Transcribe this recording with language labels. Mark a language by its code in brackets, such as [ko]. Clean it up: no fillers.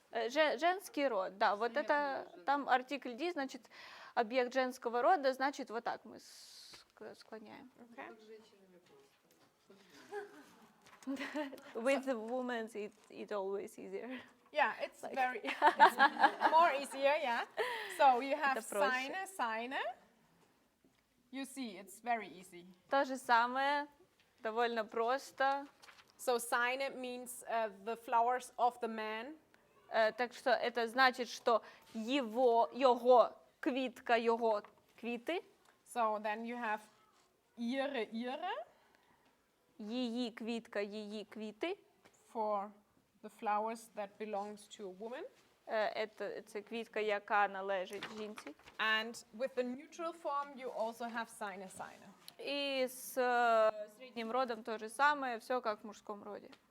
[ru] Женский род, да, вот это, там артикль D, значит, объект женского рода, значит, вот так мы склоняем. [en] Okay. With the women, it's always easier. Yeah, it's it's more easier, yeah. So you have [ru] Это проще. [en] seine. You see, it's very easy. [ru] То же самое, довольно просто. [en] So seine means the flowers of the man. [ru] Так что это значит, что его квитка, его квиты, [en] So then you have ihre. [uk] її квітка, її квіти. [en] For the flowers that belongs to a woman. [uk] Це квітка, яка належить жінці. [en] And with the neutral form, you also have seine. [uk] І з середнім родом то же саме, все як в мужському роді.